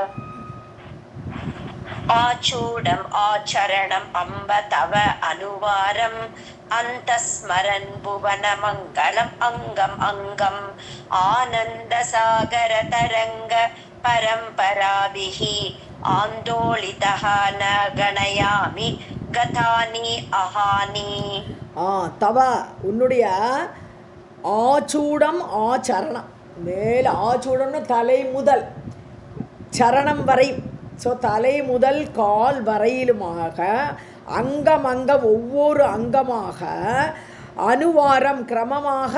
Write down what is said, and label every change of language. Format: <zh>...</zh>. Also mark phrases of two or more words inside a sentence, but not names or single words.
<sa>आचूडम् आचरणम् अम्ब तव अनुवारम् अन्तस्मरन् भुवनमङ्गलम् अङ्गम् अङ्गम् आनन्दसागरतरङ्ग परम्पराभिः आन्दोलितः न गणयामि गतानि अहानि.</sa> <ta>தவ உன்னுடைய</ta> <sa>आचूडम् आचरणम्.</sa> <ta>மேல் ஆச்சூடம்னு தலை முதல் சரணம் வரை. ஸோ தலை முதல் கால் வரையிலுமாக அங்கம் அங்கம் ஒவ்வொரு அங்கமாக அனுவாரம் கிரமமாக.</ta>